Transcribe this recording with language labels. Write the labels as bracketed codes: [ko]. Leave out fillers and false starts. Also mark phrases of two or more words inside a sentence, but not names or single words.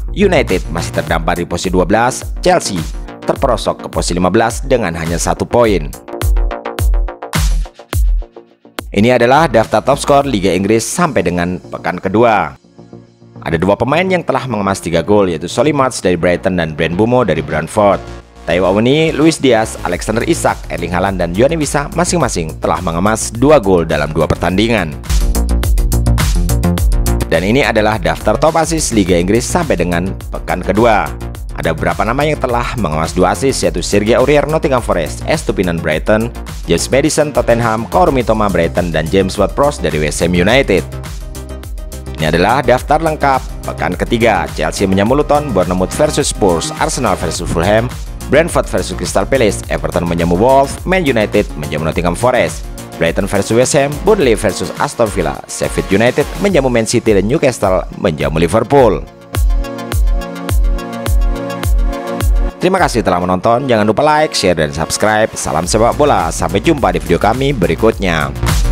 [id] United masih terdampar di posisi 12. Chelsea terperosok ke posisi 15 dengan hanya 1 poin. Ini adalah daftar top skor Liga Inggris sampai dengan pekan kedua. Ada 2 pemain yang telah mengemas 3 gol, yaitu Solly March dari Brighton dan Brent Mbeumo dari Brentford. Taiwo Awoniyi, Luis Diaz, Alexander Isak, Erling Haaland, dan Yoane Wissa masing-masing telah mengemas 2 gol dalam 2 pertandingan. Dan ini adalah daftar [en] top assist [id] Liga Inggris sampai dengan pekan kedua. Ada beberapa nama yang telah mengemas 2 assist, yaitu Serge Aurier Nottingham Forest, Estupinan Brighton, James Maddison Tottenham, Kaoru Mitoma Brighton, dan James Ward-Prowse dari West Ham United. Ini adalah daftar lengkap pekan ketiga. Chelsea menyambut Luton, Bournemouth versus Spurs, Arsenal versus Fulham, Brentford versus Crystal Palace, Everton menjamu Wolves, Man United menjamu Nottingham Forest, Brighton versus West Ham, Burnley versus Aston Villa, Sheffield United menjamu Man City, dan Newcastle menjamu Liverpool. Terima kasih telah menonton, jangan lupa like, share, dan subscribe. Salam sepak bola, sampai jumpa di video kami berikutnya.